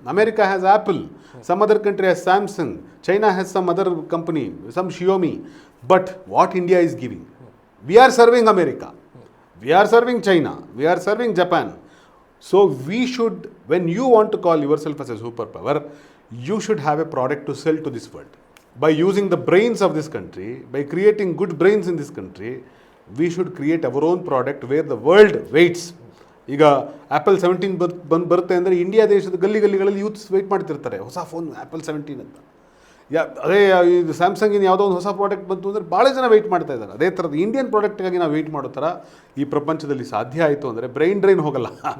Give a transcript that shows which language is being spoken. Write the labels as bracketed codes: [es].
[en] America has Apple, some other country has Samsung, China has some other company, some Xiaomi. But what India is giving? We are serving America, we are serving China, we are serving Japan. So we should, when you want to call yourself as a superpower, you should have a product to sell to this world. By using the brains of this country, by creating good brains in this country, we should create our own product where the world waits. [kn] ಈಗ apple 17 ಬರುತ್ತೆ ಅಂದರೆ India ದೇಶದ ಗಲ್ಲಿಗಳಲ್ಲಿ youths weight ಮಾಡ್ತಿರ್ತಾರೆ, ಹೊಸ phone apple 17 ಅಂತ. ಅದೇ ಇದು ಸ್ಯಾಮ್ಸಂಗಿನ ಯಾವುದೋ ಒಂದು ಹೊಸ ಪ್ರಾಡಕ್ಟ್ ಬಂತು ಅಂದರೆ ಭಾಳ ಜನ ವೆಯ್ಟ್ ಮಾಡ್ತಾ ಇದ್ದಾರೆ. ಅದೇ ಥರದ ಇಂಡಿಯನ್ ಪ್ರಾಡಕ್ಟ್ಗಾಗಿ ನಾವು ವೆಯ್ಟ್ ಮಾಡೋ ಥರ ಈ ಪ್ರಪಂಚದಲ್ಲಿ ಸಾಧ್ಯ ಆಯಿತು ಅಂದರೆ ಬ್ರೈನ್ ಡ್ರೈನ್ ಹೋಗಲ್ಲ.